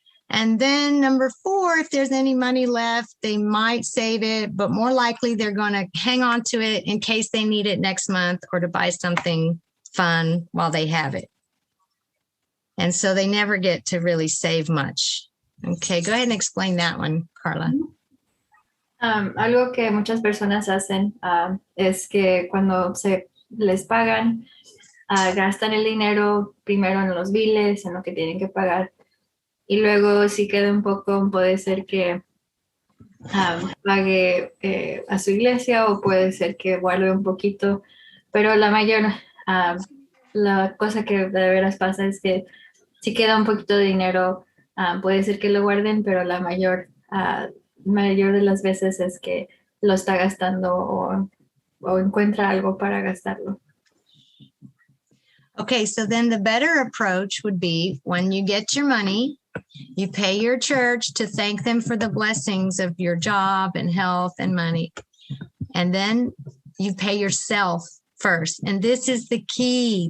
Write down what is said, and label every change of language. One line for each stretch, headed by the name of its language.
English: And then number 4, if there's any money left, they might save it, but more likely they're going to hang on to it in case they need it next month or to buy something fun while they have it. And so they never get to really save much. Okay, go ahead and explain that one, Carla.
Spanish: Algo que muchas personas hacen es que cuando se les pagan, gastan el dinero primero en los biles, en lo que tienen que pagar, y luego si queda un poco, puede ser que pague a su iglesia o puede ser que guarde un poquito, pero la cosa que de veras pasa es que si queda un poquito de dinero, puede ser que lo guarden, pero la mayor de las veces es que lo está gastando o encuentra algo para gastarlo.
English: Okay, so then the better approach would be when you get your money, you pay your church to thank them for the blessings of your job and health and money. And then you pay yourself first. And this is the key.